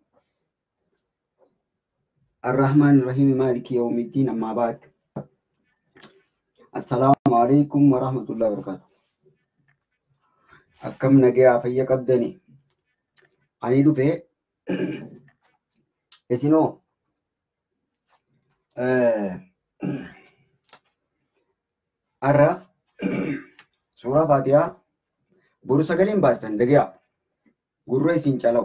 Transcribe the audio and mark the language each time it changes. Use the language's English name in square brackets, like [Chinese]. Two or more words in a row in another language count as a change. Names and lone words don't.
[Arabic] الرحمن الرحيم مالك يوم الدين أما بعد. السلام عليكم ورحمة الله وبركاته. [Oromo] Akkam nagaa fayya qabdani. Ani dhufe isinoo arra suuraa Faatihaa boru sagaleen baastan dhagaa gurra isin calawu.